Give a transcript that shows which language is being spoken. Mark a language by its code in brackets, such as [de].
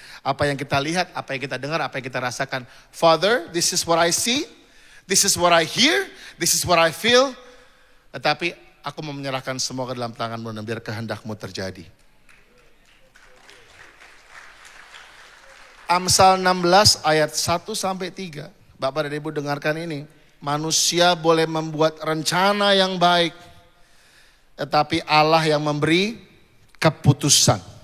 [id] Apa yang kita lihat, apa yang kita dengar, apa yang kita rasakan. [en] Father, this is what I see, this is what I hear, this is what I feel. [id] Tetapi aku mau menyerahkan semua ke dalam tangan-Mu dan biar kehendak-Mu terjadi. Amsal 16 ayat 1-3. Bapak dan Ibu dengarkan ini. Manusia boleh membuat rencana yang baik, tetapi Allah yang memberi keputusan.